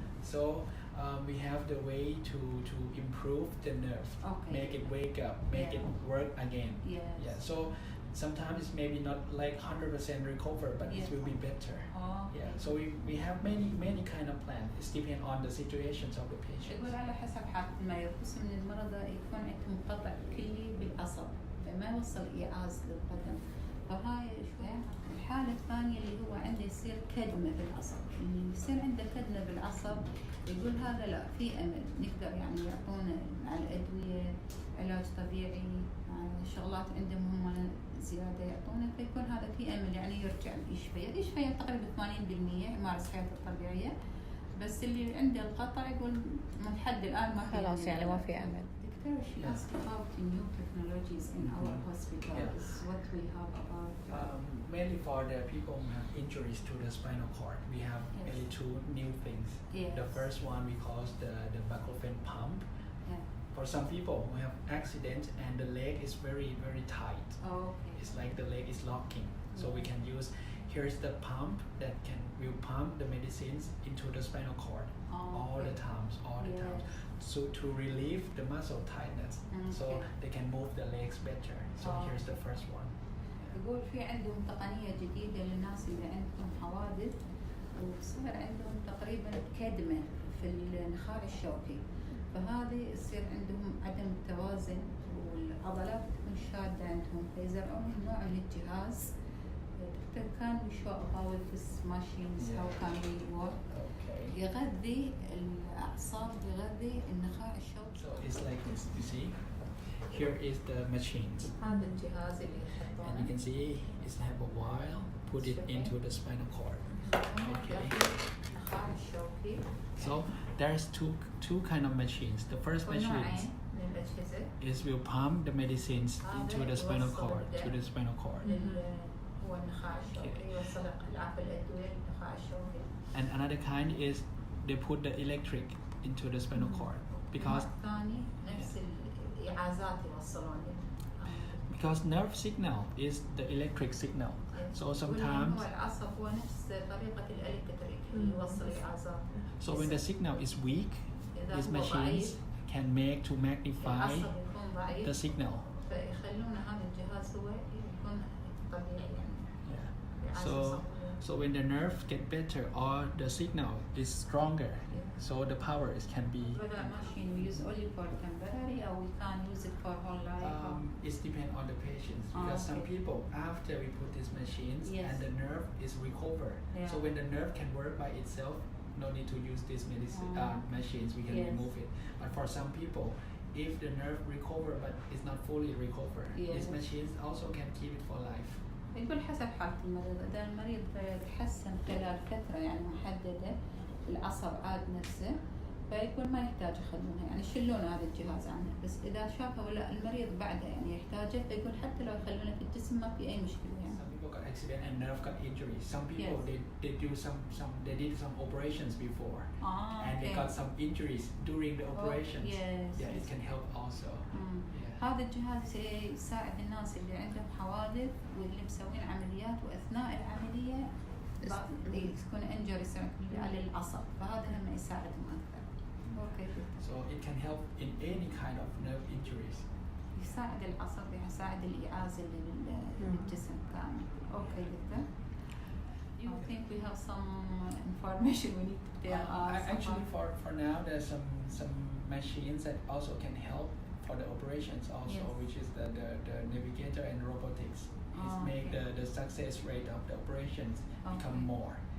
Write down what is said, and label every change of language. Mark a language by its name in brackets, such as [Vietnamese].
[English] So we have the way to improve the nerve, Okay. make it wake up, make it Yeah. work again. Yes. Yeah. So sometimes it's maybe not like 100% recover, but Yes. it will be better. Oh, Yeah. okay. So we have many kind of plan. It's depend on the situations of the patient. [Arabic] يقول على حسب حالة المريض، قسم من المرضى يكون عندهم قطع كلي بالعصب فما يوصل إيعاز للقدم، فهاي الحالة الثانية اللي هو عنده يصير كدمة بالعصب، اللي يصير عنده كدمة بالعصب يقول هذا لا في أمل نقدر يعني يعطونا مع الأدوية علاج طبيعي شغلات عندهم هم زيادة يعطونا فيكون هذا في أمل يعني يرجع يشفى تقريبا 80% يمارس حياته الطبيعية، بس اللي عنده القطع يقول من حد الآن ما في خلاص أمل. يعني ما في أمل. [English] Doctor, she asked about the new technologies in our hospitals. What we have about Mainly for the people who have injuries to the spinal cord, we have Yes. really 2 new things. Yes. The first one we call the baclofen pump. yeah. For some people who have accident and the leg is very tight. Oh, okay. It's like the leg is locking. So we can use, here's the pump that will pump the medicines into the spinal cord all the times. Yes. So to relieve the muscle tightness, so Okay. they can move the legs better. So here's the first one. [Arabic] يقول في عندهم تقنية جديدة للناس اللي عندهم حوادث وصار عندهم تقريبا كدمة في النخاع الشوكي، فهذه يصير عندهم عدم التوازن والعضلات تكون شادة عندهم فيزرعون نوع من الجهاز. [English] Can we show about this machines how can we work? Okay. [Arabic] يغذي الأعصاب يغذي النخاع الشوكي. [English] So it's like this, you see? Here is the machines. [Arabic] هذا الجهاز اللي [English] And you can see it's have a wire, put it into the spinal cord. Okay. [Arabic] النخاع الشوكي. [English] So there's two kind of machines. The first machine [Arabic] ونوعين من الأجهزة. [English] is will pump the medicines into the spinal cord, to the spinal cord. [Arabic] هو النخاع الشوكي يوصل يضعف الأدوية للنخاع الشوكي. [English] And another kind is they put the electric into the spinal cord because [Arabic] الثاني نفس الإعازات يوصلون [English] because nerve signal is the electric signal. So sometimes [Arabic] هو العصب هو نفس طريقة الإلكتريك اللي يوصل الإعازات. [English] so when the signal is weak, these machines can make to magnify the signal. [Arabic] فيخلون هذا الجهاز هو يكون طبيعي يعني. [English] So when the nerve get better or the signal is stronger, so the power can be. Whether machine we use only for temporary or we can use it for whole life. It depends on the patients because some people after we put these machines and the nerve is recovered. So when the nerve can work by itself, no need to use these machines. We can remove it. But for some people, if the nerve recover but it's not fully recovered, these machines also can keep it for life. [Arabic] يقول حسب حالة المريض، إذا المريض تحسن خلال فترة يعني محددة العصب عاد نفسه فيقول ما يحتاج يخلونه يعني يشيلون هذا الجهاز عنه، بس إذا شافه لا المريض بعده يعني يحتاجه فيقول حتى لو يخلونه في الجسم ما في أي مشكلة يعني. [English] Some people got accident and nerve got injury. Some people they did some operations before and they got some injuries during the operations. It can help also. [Arabic] هذا الجهاز يساعد الناس اللي عندهم حوادث واللي مسوين عمليات واثناء العمليه تكون انجريز على العصب فهذا هم يساعدهم اكثر. [English] Okay. So it can help in any kind of nerve injuries. [Arabic] يساعد العصب يساعد الإعازة للجسم كامل. [English] Okay doctor. You think we have some information we need to tell us? Actually, for now, there's some machines that also can help for the operations also, which is the navigator and robotics. It make the success rate of the operations become more.